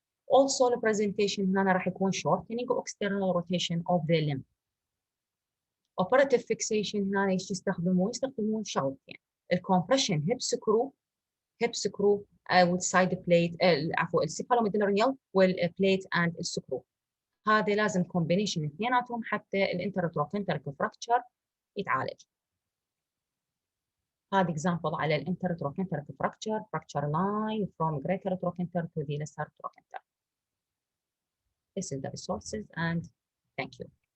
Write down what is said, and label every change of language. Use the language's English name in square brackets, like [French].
[English] Also the presentation [Arabic] هنا راح يكون [English] shortening of external rotation of the limb. Operative fixation [Arabic] هنا ايش يستخدمون شغلتين. [English] الcompression hip screw with side plate [Arabic] عفوا [English] السيبالوميدلاريال والplate and السكرو. [Arabic] هذا لازم combination اثنيناتهم حتى الانترتروكانتريك fracture يتعالج. هذا [English] example على الانترتروكانتريك fracture line from greater trochanter to the lesser trochanter. This is the resources and thank you.